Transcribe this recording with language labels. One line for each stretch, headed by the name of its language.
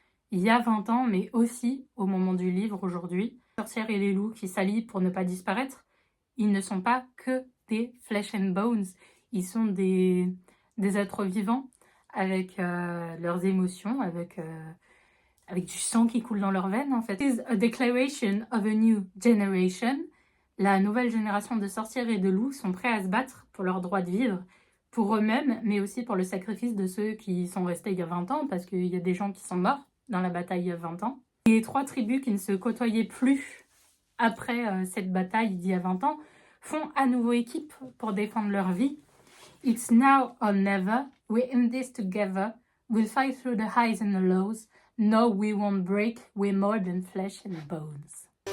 French: Il y a 20 ans, mais aussi au moment du livre aujourd'hui, les sorcières et les loups qui s'allient pour ne pas disparaître, ils ne sont pas que des
English: flesh and bones,
French: ils sont des êtres vivants avec leurs émotions, avec du sang qui coule dans leurs veines en fait.
English: It is a declaration of a new generation.
French: La nouvelle génération de sorcières et de loups sont prêts à se battre pour leur droit de vivre, pour eux-mêmes, mais aussi pour le sacrifice de ceux qui sont restés il y a 20 ans, parce qu'il y a des gens qui sont morts dans la bataille il y a 20 ans. Les 3 tribus qui ne se côtoyaient plus après cette bataille d'il y a 20 ans font à nouveau équipe pour défendre leur vie.
English: It's now or never, we're in this together, we'll fight through the highs and the lows, no we won't break, we're more than flesh and bones.